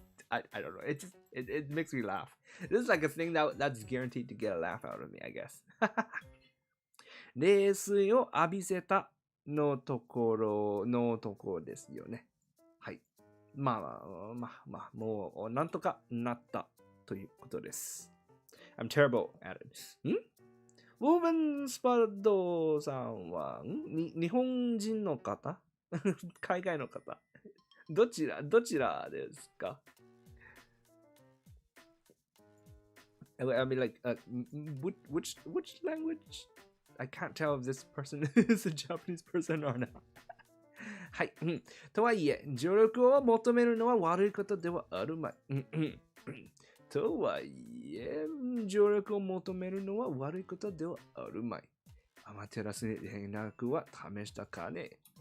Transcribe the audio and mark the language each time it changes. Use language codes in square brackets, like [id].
[en] I don't know. It makes me laugh. This is like a thing that's guaranteed to get a laugh out of me, I guess. [ja] 冷水を浴びせたのところですよね。はい。まあ、もうなんとかなったということです。 [en] I'm terrible at it. [ja] ウォーベンスパッドさんは日本人の方海外の方どちらですか [en] I mean, like, which language? I can't tell if this person is a Japanese person or not. [ja] はい。とはいえ、助力を求めるのは悪いことではあるまい。とはいえ、助力を求めるのは悪いことではあるまい。アマテラスに連絡は試したかね。